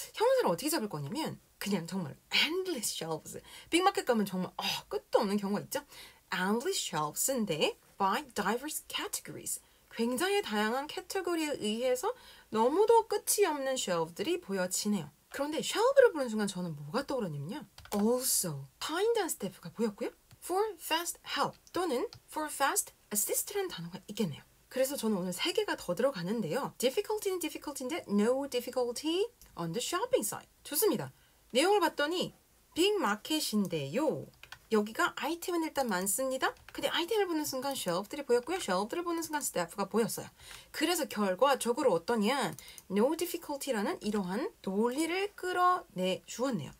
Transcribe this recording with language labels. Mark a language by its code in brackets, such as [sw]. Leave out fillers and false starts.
[ko] 형용사를 어떻게 잡을 거냐면 그냥 정말 [en] endless shelves. [ko] 빅마켓 가면 정말 끝도 없는 경우가 있죠. [en] endless shelves인데 by diverse categories. [ko] 굉장히 다양한 캐테고리에 의해서 너무도 끝이 없는 shelve들이 보여지네요. 그런데 shelve를 보는 순간 저는 뭐가 떠오르냐면요. [en] also, find and staff가 보였고요. for fast help 또는 for fast assist라는 단어가 있겠네요. [ko] 그래서 저는 오늘 3개가 더 들어가는데요. difficulty는 difficulty인데 [en] no difficulty on the shopping site. [ko] 좋습니다. 내용을 봤더니 빅마켓인데요. 여기가 아이템은 일단 많습니다. 근데 아이템을 보는 순간 shelf들이 보였고요. shelf들을 보는 순간 staff가 보였어요. 그래서 결과적으로 어떠냐? [en] No difficulty [ko] 라는 이러한 논리를 끌어내 주었네요.